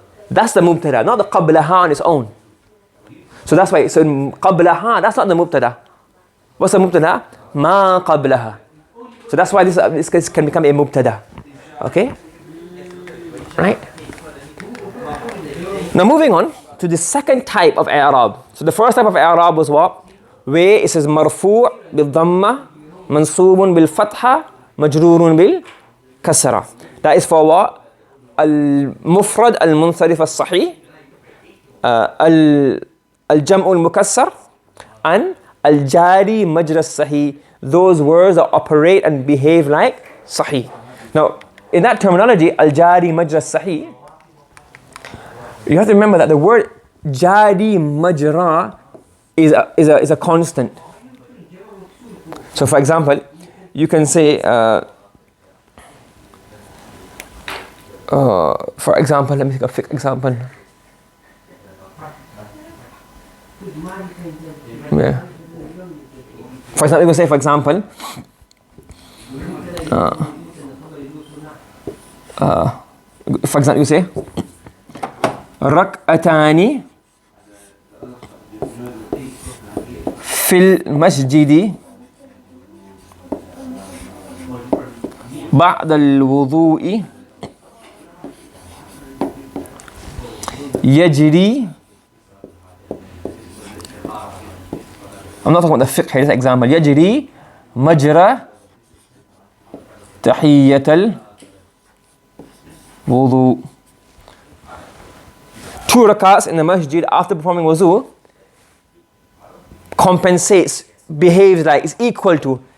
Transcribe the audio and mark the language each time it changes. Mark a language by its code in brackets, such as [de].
[en] That's the مبتدأ, not the قبلها on its own. So that's why, so قبلها, that's not the مبتدأ. What's the مبتدأ? [ar] ما قبلها. [en] So that's why this case can become a مبتدأ. Okay? Right? Now moving on to the second type of i'rab. So the first type of i'rab was what? Where it says [ar] مرفوع بالضمة منصوب بالفتحة مجرور بالكسرة. [en] That is for what? [ar] المفرد المنصرف الصحيح, الجمع المكسر, and الجاري مجرى الصحيح. [en] Those words that operate and behave like صحيح. Now in that terminology, al-jari majra sahih, you have to remember that the word jari majra is a constant. So for example, you can say, for example, let me take a quick example. Yeah. For example, you can say, for example, you say [ar] ركعتان في المسجد بعد الوضوء يجري. [en] I'm not talking about the fiqh here, this example. [ar] يجري مجرى تحية wudu. [en] 2 rakats in the masjid after performing wudu compensates, behaves like, is equal to.